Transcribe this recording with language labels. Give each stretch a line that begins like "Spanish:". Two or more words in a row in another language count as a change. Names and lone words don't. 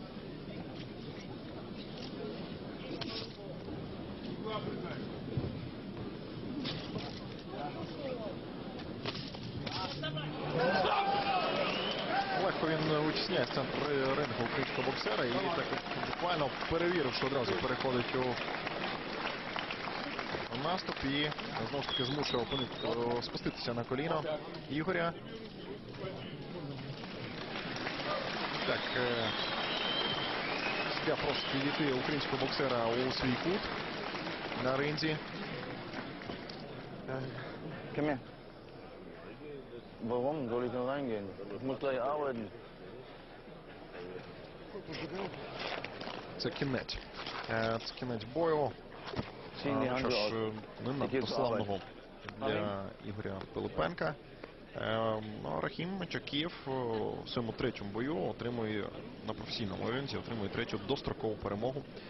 Ukrainian: Легко він витісняє з центру рингу українського боксера і так буквально перевірив, що одразу переходить у наступ і знову ж таки змушує опонента спуститися на коліно Ігоря. Так, суддя просить підійти українського боксера у свій кут на ринзі.
German: Kom her. Warum soll ich nur reingehen? Ich muss gleich arbeiten.
Ukrainian: Це кінець. Це кінець бою. Що ж, не надто славного для Ігоря Пилипенка. Рахім Чахкієв у своєму третьому бою отримує на професійному ринзі, отримує третю дострокову перемогу.